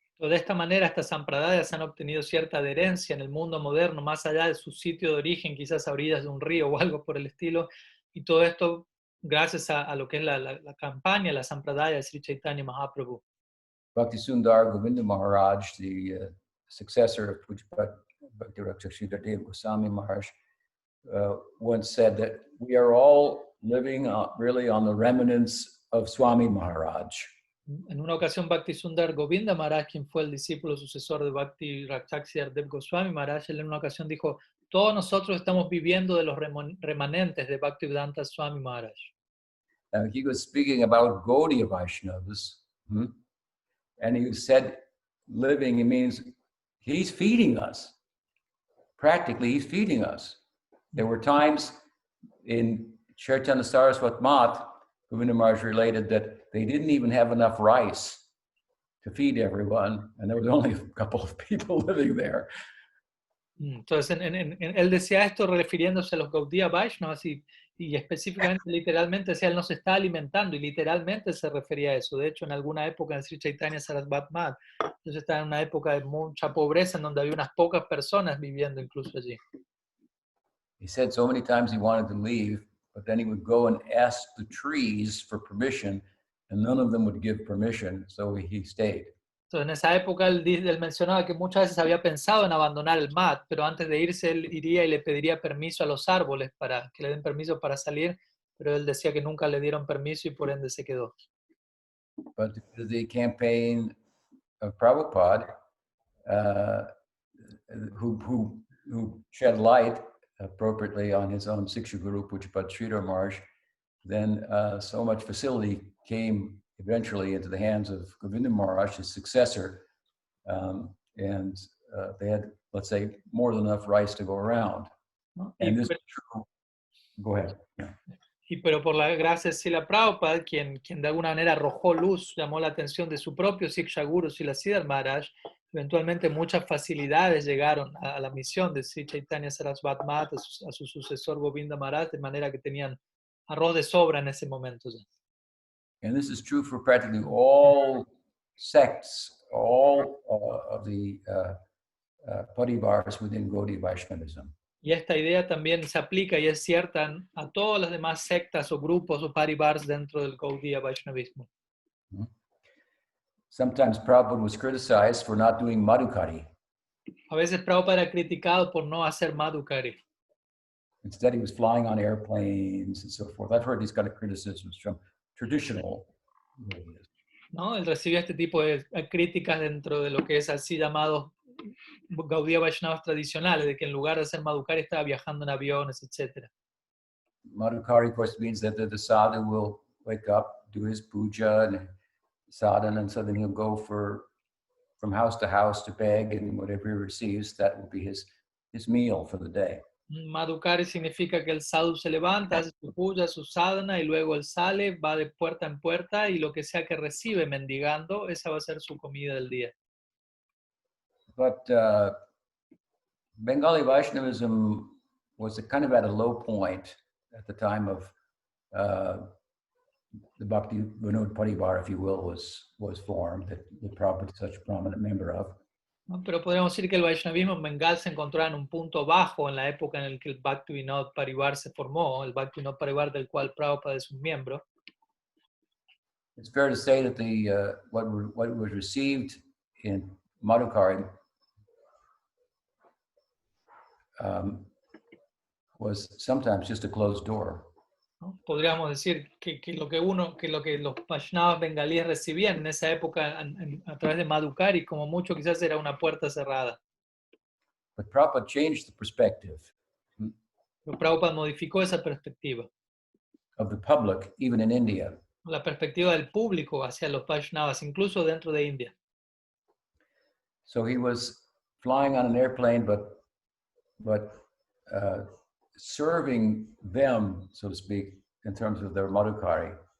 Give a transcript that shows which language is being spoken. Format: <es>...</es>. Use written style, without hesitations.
<es>De esta manera, estas sampradayas han obtenido cierta adherencia en el mundo moderno, más allá de su sitio de origen, quizás a orillas de un río o algo por el estilo, y todo esto gracias a lo que es la campaña, la sampradaya de Sri Chaitanya Mahaprabhu.</es> <en>Bhakti Sundar Govinda Maharaj, the successor of Pujyapat Bhakti Sridhar Goswami Maharaj, once said that we are all living really on the remnants of Swami Maharaj.</en> <es>En una ocasión, Bhakti Sundar Govinda Maharaj, quien fue el discípulo sucesor de Bhakti Sridhar Goswami Maharaj, él en una ocasión dijo, todos nosotros estamos viviendo de los remanentes de Bhaktivedanta Swami Maharaj.</es> <en>He was speaking about Gaudiya Vaishnavas, and he said living, it means he's feeding us. Practically, he's feeding us. There were times in Chaitanya Saraswat Math, Govinda Maharaj related that they didn't even have enough rice to feed everyone, and there was only a couple of people living there.</en> <es>Entonces, él decía esto refiriéndose a los Gaudiya Vaishnavas y específicamente, literalmente, decía, él no se está alimentando, y literalmente se refería a eso. De hecho, en alguna época en Sri Chaitanya Sarasvat Math, entonces estaba en una época de mucha pobreza, en donde había unas pocas personas viviendo incluso allí.</es> <en>He said so many times he wanted to leave, but then he would go and ask the trees for permission, and none of them would give permission, so he stayed.</en> <es>Entonces, en esa época él mencionaba que muchas veces había pensado en abandonar el mat, pero antes de irse él iría y le pediría permiso a los árboles para que le den permiso para salir, pero él decía que nunca le dieron permiso y por ende se quedó.</es> <en>But the campaign of Prabhupada, who shed light appropriately on his own Siksha Guru, Pujyapat Sridhar Maharaj, then so much facility came eventually into the hands of Govinda Maharaj, his successor, and they had, let's say, more than enough rice to go around.</en> <es>¿No?</es> <en>And this is true. Go ahead. Yeah.</en> <es>Pero por la gracia de Srila Prabhupada, quien de alguna manera arrojó luz, llamó la atención de su propio Siksha Guru, Srila Sridhar Maharaj, eventualmente muchas facilidades llegaron a la misión de Sri Chaitanya Sarasvat Math, a su sucesor Govinda Maharaj, de manera que tenían arroz de sobra en ese momento ya.</es> <en>And this is true for practically all sects, all of the parivars within Gaudiya Vaishnavism.</en> <es>Y esta idea también se aplica y es cierta a todas las demás sectas o grupos o parivars dentro del Gaudiya Vaishnavismo.</es> <en>Sometimes Prabhupada was criticized for not doing Madhukari.</en> <es>A veces Prabhupada era criticado por no hacer Madhukari.</es> <en>Instead, he was flying on airplanes and so forth. I've heard these kind of criticisms from traditional Gaudiyas.</en> <es>¿No? Él recibió este tipo de críticas dentro de lo que es así llamados Gaudiya Vaishnavas tradicionales, de que en lugar de hacer Madhukari estaba viajando en aviones, etc.</es> <en>Madhukari, of course, means that the sadhu will wake up, do his puja and sadhana, and so then he'll go from house to beg, and whatever he receives, that will be his meal for the day.</en> <es>Madhukari significa que el sadhu se levanta, hace su puja, su sadhana, y luego él sale, va de puerta en puerta, y lo que sea que recibe mendigando, esa va a ser su comida del día.</es> <en>But Bengali Vaishnavism was kind of at a low point at the time of the Bhakti Vinod Parivar, if you will, was formed, that Prabhupada is such a prominent member of.</en> <es>¿No? Pero podríamos decir que el Vaishnavismo en Bengal se encontraba en un punto bajo en la época en la que el Bhakti Vinod Parivar se formó, el Bhakti Vinod Parivar del cual Prabhupada es un miembro.</es> <en>it's fair to say that the what was received in Madhukari was sometimes just a closed door.</en> <es>¿No? Podríamos decir que lo que los Vaishnavas bengalíes recibían en esa época a través de Madhukari, como mucho quizás era una puerta cerrada.</es> <en>But Prabhupada changed the perspective</en> <es>Pero Prabhupada modificó esa perspectiva,</es> <en>of the public, even in India.</en> <es>la perspectiva del público hacia los Vaishnavas, incluso dentro de India.</es> <en>So he was flying on an airplane, but serving them, so to speak, in terms of their Madhukari.</en>